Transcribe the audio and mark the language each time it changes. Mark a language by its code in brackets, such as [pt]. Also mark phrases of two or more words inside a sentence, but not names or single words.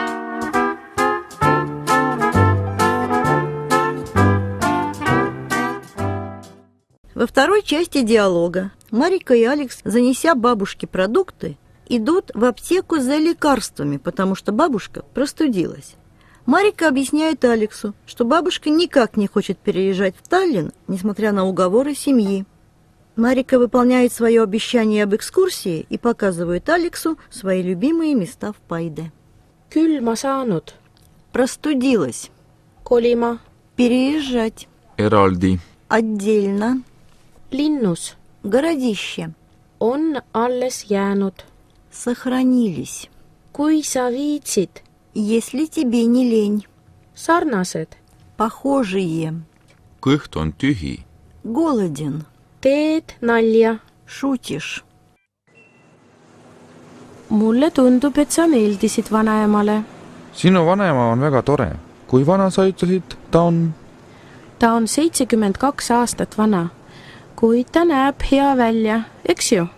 [ru] Во второй части диалога Марика и Алекс, занеся бабушке продукты, идут в аптеку за лекарствами, потому что бабушка простудилась. Марика объясняет Алексу, что бабушка никак не хочет переезжать в Таллин, несмотря на уговоры семьи. Марика выполняет свое обещание об экскурсии и показывает Алексу свои любимые места в Пайде. [et] Külma saanud. [ru] Простудилась. [et] Kolima. [ru] Переезжать. [et] eraldi, [ru] Отдельно. [et] Linnus. [ru] Городище. [et] On alles jäänud. [ru] Сохранились. [et] Kui sa viitsid. [ru] Если тебе не лень. [et] Sarnased. [ru] Похожие. [et] kõht on tühi, [ru] Голоден. [et] Teed nalja. [ru] Шутишь. [et] Mulle tundub, et sa meeldisid vanaemale. sinu vanaema on väga tore. kui vana sa ütlesid, ta on? Ta on 72 aastat vana, kuid ta näeb hea välja, eks ju?